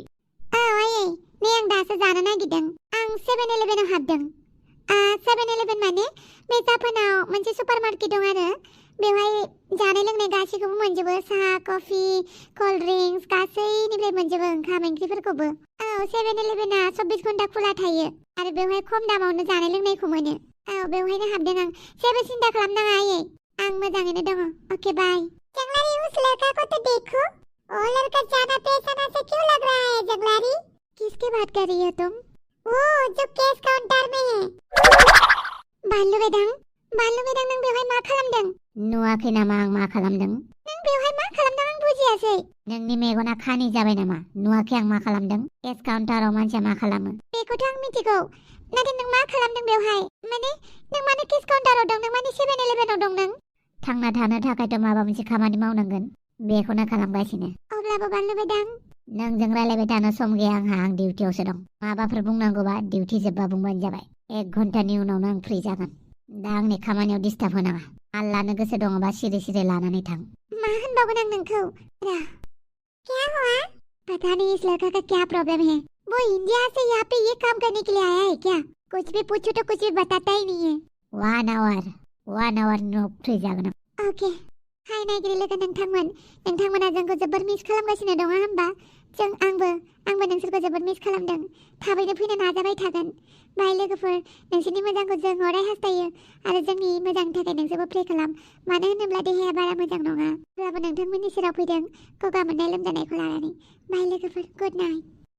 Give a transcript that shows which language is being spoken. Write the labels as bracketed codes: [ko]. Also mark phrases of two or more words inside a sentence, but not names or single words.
[brx] आयै नै आं दासो जानो नागिरदों आं 7-Eleven हाबदों 7-Eleven माने बे जापानाव मोनसे सुपारमार्केट दं आरो बेवहाय जानाय लोंनाय गासैखौबो मोनजोबो साहा [en] coffee cold drinks [brx] गासैनिफ्राय मोनजोबो ओंखाम ओंख्रिफोरखौबो 7-Eleven 24 घन्टा खुला थायो आरो बेवहाय खम दामावनो जानाय लोंनायखौ मोनो बेवहायनो हाबदों आं जेबो सिन्था खालामनाङा आयै आं मोजाङैनो दङ ओके बाय जंगलारी [hi] उस लड़का को तो देखो वो लड़का ज्यादा पैसा से क्यों लग रहा है जंगलारी किसकी बात कर रही हो तुम वो जो कैश काउंटर में है [brx] बानलु बेदां नों बेवहाय मा खालामदों नुवाखै नामा आं मा खालामदों नों बेवहाय मा खालामदों आं बुजियासै नोंनि मेगना खानि जाबाय नामा नुवाखै आं मा खालामदों केस काउन्टाराव मानसिया मा खालामो बेखौथ' आं मिथिगौ नाथाय नों मा खालामदों बेवहाय माने नों माने केस काउन्टाराव दं नों माने 7-Eleven दं नों थांना थानो थाखायथ' माबा मोनसे खामानि मावनांगोन बेखौनो खालामगासिनो अब्लाबो बानलु बेदां नोंजों रायलायबाय थानो सम गैया आंहा आं डिउटियावसो दं माबाफोर बुंनांगौबा डिउटि जोबबा बुंबानो जाबाय 1 घन्टानि उनावनो आं फ्रि जागोन दा आंनि खामानियाव डिस्टार्ब होनाङा आल लानो गोसो दङबा सिरि सिरि लानानै थां मा होनबावगोन आं नोंखौ [hi] क्या हुआ पता नहीं इस लड़का का क्या प्रॉब्लम है वो इंडिया से यहाँ पे ये काम करने के लिए आया है क्या कुछ भी पूछो तो कुछ भी बताता ही नहीं है [brx] 1 hour no फ्रि जागोन ओके हाय नायगिरि लोगो नोंथांमोना जोंखौ जोबोर मिस खालामगासिनो दङ होमबा आंबो नोंसोरखौ जोबोर मिस खालामदों थाबैनो फैनो नाजाबाय थागोन बाय लोगोफोर नोंसोरनि मोजांखौ जों अराय हास्थायो आरो जोंनि मोजांनि थाखाय नोंसोरबो प्रे खालाम मानो होनोब्ला देहाया बारा मोजां नङा अब्लाबो नोंथांमोननि सेराव फैदों गगा मोननाय लोमजानायखौ लानानै बाय लोगोफोर [en] good night